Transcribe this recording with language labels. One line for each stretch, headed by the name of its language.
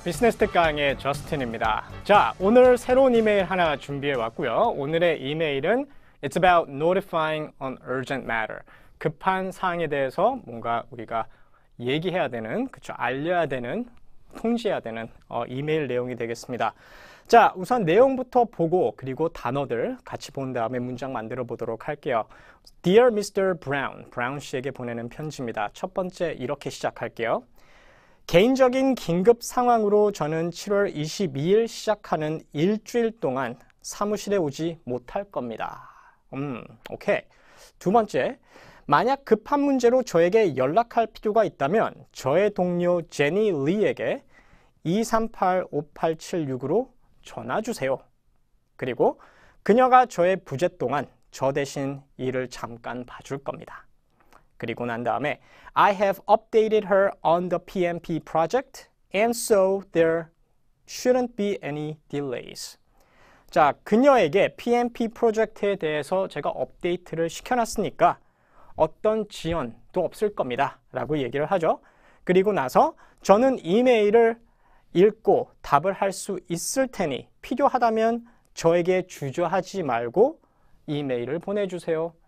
Korean: 비즈니스 특강의 저스틴입니다. 자, 오늘 새로운 이메일 하나 준비해 왔고요. 오늘의 이메일은
English: It's about notifying an urgent matter.
Korean: 급한 사항에 대해서 뭔가 우리가 얘기해야 되는, 그쵸, 알려야 되는, 통지해야 되는 이메일 내용이 되겠습니다. 자, 우선 내용부터 보고 그리고 단어들 같이 본 다음에 문장 만들어 보도록 할게요.
English: Dear Mr.
Korean: Brown, 브라운 씨에게 보내는 편지입니다. 첫 번째 이렇게 시작할게요. 개인적인 긴급 상황으로 저는 7월 22일 시작하는 일주일 동안 사무실에 오지 못할 겁니다. 오케이. 두 번째, 만약 급한 문제로 저에게 연락할 필요가 있다면 저의 동료 제니 리에게 238-5876으로 전화 주세요. 그리고 그녀가 저의 부재 동안 저 대신 일을 잠깐 봐줄 겁니다. 그리고 난 다음에
English: I have updated her on the PMP project and so there shouldn't be any delays.
Korean: 자, 그녀에게 PMP 프로젝트에 대해서 제가 업데이트를 시켜놨으니까 어떤 지연도 없을 겁니다. 라고 얘기를 하죠. 그리고 나서 저는 이메일을 읽고 답을 할 수 있을 테니 필요하다면 저에게 주저하지 말고 이메일을 보내주세요.